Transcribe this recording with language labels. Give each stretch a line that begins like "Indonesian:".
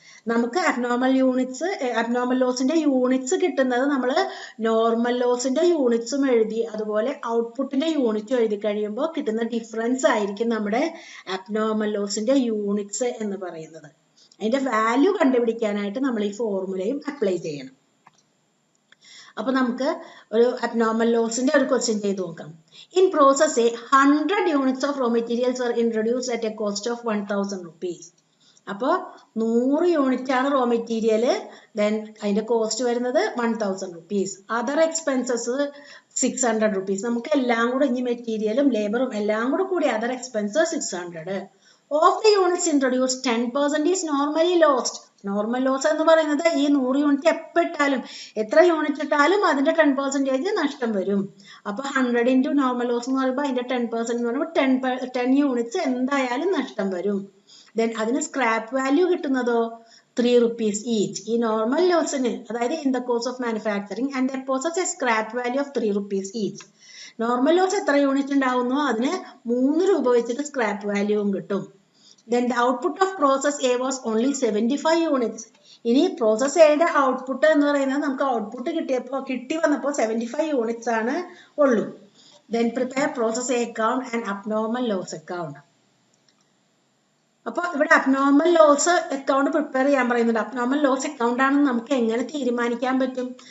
Malayalam: നമുക്ക് abnormal ലോസിന്റെ units കിട്ടുന്നത് നമ്മൾ നോർമൽ ലോസിന്റെ യൂണിറ്റ്സും എഴുതി അതുപോലെ ഔട്ട്പുട്ടിന്റെ യൂണിറ്റും എഴുതി കഴിയുമ്പോൾ കിട്ടുന്ന ഡിഫറൻസ് ആയിരിക്കും നമ്മുടെ അബ്നോർമൽ ലോസിന്റെ യൂണിറ്റ്സ് എന്ന് പറയുന്നത്. അതിന്റെ വാല്യൂ കണ്ടുപിടിക്കാനായിട്ട് നമ്മൾ ഈ ഫോർമുലയും അപ്ലൈ ചെയ്യണം. അപ്പൊ നമുക്ക് ഒരു അബ്നോർമൽ ലോസിന്റെ ഒരു ക്വസ്റ്റ്യൻ ചെയ്ത് നോക്കാം.
English: In process A 100 units of raw materials were introduced at a cost of 1000 rupees.
Malayalam: അപ്പോൾ 100 യൂണിറ്റ് ആണ് റോ മെറ്റീരിയൽ, ദെൻ അതിന്റെ കോസ്റ്റ് വരുന്നത് 1000 rupees. Other expenses 600 rupees. നമുക്ക് എല്ലാം കൂടെ ഇനി മെറ്റീരിയലും ലേബറും എല്ലാം കൂടി other expenses 600.
English: Of the units introduced, 10% is normally lost.
Malayalam: Normal loss എന്ന് പറയുന്നത് ഈ 100 യൂണിറ്റ് എപ്പോൾ ഇട്ടാലും എത്ര യൂണിറ്റ് ഇട്ടാലും അതിന്റെ 10% നഷ്ടം വരും. അപ്പൊ 100 into നോർമൽ ലോസ് എന്ന് പറയുമ്പോൾ അതിന്റെ 10% എന്ന് പറയുമ്പോൾ 10 യൂണിറ്റ്സ് എന്തായാലും നഷ്ടം വരും. ദെൻ അതിന് സ്ക്രാപ്പ് വാല്യൂ കിട്ടുന്നതോ 3 rupees each. ഈ നോർമൽ ലോസിന് അതായത്
English: In the course of manufacturing and the possess a scrap value of 3 rupees each.
Malayalam: Normal loss എത്ര യൂണിറ്റ് ഉണ്ടാവുന്നോ അതിന് 3 രൂപ വെച്ചിട്ട് സ്ക്രാപ്പ് വാല്യൂവും കിട്ടും.
English: Then the output of process A was only 75 units.
Malayalam: ഇനി process എയുടെ output എന്ന് പറയുന്നത് നമുക്ക് ഔട്ട്പുട്ട് കിട്ടി വന്നപ്പോൾ 75 യൂണിറ്റ്സ് ആണ് ഉള്ളൂ.
English: Then prepare process A account and abnormal loss account.
Malayalam: അപ്പോൾ ഇവിടെ അബ്നോർമൽ ലോസ് അക്കൗണ്ട് പ്രിപ്പയർ ചെയ്യാൻ പറയുന്നുണ്ട്. അബ്നോർമൽ ലോസ് അക്കൗണ്ട് ആണെന്ന് നമുക്ക് എങ്ങനെ തീരുമാനിക്കാൻ പറ്റും?